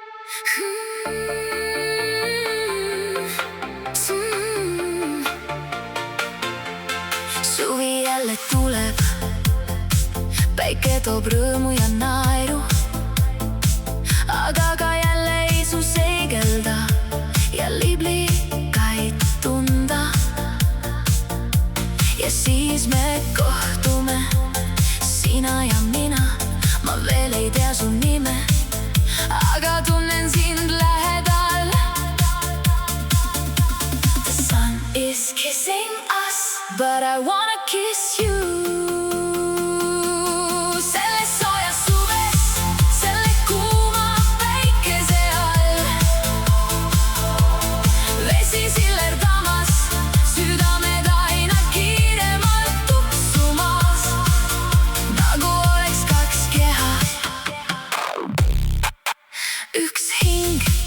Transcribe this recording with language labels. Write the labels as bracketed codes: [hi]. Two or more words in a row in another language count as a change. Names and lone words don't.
[et] Suvi jälle tuleb, päike toob rõõmu ja naeru, aga ka jälle isu seigelda ja liblikaid tunda. Ja siis me kohtume, sina ja mina, ma veel ei tea su nime, aga tunnen sind lähedal. [en] The sun is kissing us, but I wanna kiss you. [et] Selles soojas suves, selle kuuma päikese all, vesi sillerdamas, südamed aina kiiremalt tuksumas, nagu oleks kaks keha, üks hing.